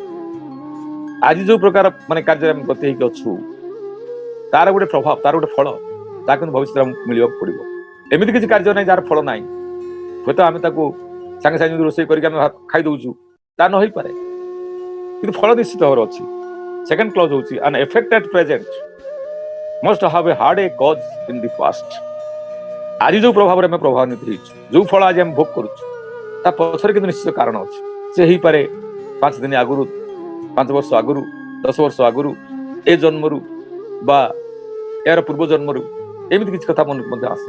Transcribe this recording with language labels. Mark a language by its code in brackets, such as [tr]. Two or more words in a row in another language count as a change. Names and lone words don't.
[or] ଆଜି ଯୋଉ ପ୍ରକାର ମାନେ କାର୍ଯ୍ୟରେ ଆମେ ଗତି ହେଇକି ଅଛୁ, ତାର ଗୋଟେ ପ୍ରଭାବ, ତାର ଗୋଟେ ଫଳ, ତା କିନ୍ତୁ ଭବିଷ୍ୟତରେ ଆମକୁ ମିଳିବାକୁ ପଡିବ। ଏମିତି କିଛି କାର୍ଯ୍ୟ ନାହିଁ ଯାହାର ଫଳ ନାହିଁ। ହୁଏତ ଆମେ ତାକୁ ସାଙ୍ଗେ ସାଙ୍ଗେ ରୋଷେଇ କରିକି ଆମେ ଖାଇ ଦଉଛୁ, ତା ନ ହେଇପାରେ, କିନ୍ତୁ ଫଳ ନିଶ୍ଚିତ ଭାବରେ ଅଛି। [en] second clause ହଉଛି an effect at present must have a had a cause in the past। [or] ଆଜି ଯୋଉ ପ୍ରଭାବରେ ଆମେ ପ୍ରଭାବାନ୍ୱିତ ହେଇଛୁ, ଯୋଉ ଫଳ ଆଜି ଆମେ ଭୋଗ କରୁଛୁ, ତା ପଛରେ କିନ୍ତୁ ନିଶ୍ଚିତ କାରଣ ଅଛି। ସେ ହେଇପାରେ 5 ଦିନ ଆଗରୁ, 5 ବର୍ଷ ଆଗରୁ, 10 ବର୍ଷ ଆଗରୁ, ଏ ଜନ୍ମରୁ ବା ଏହାର ପୂର୍ବ ଜନ୍ମରୁ, ଏମିତି କିଛି କଥା ମନେ ମଧ୍ୟ ଆସେ।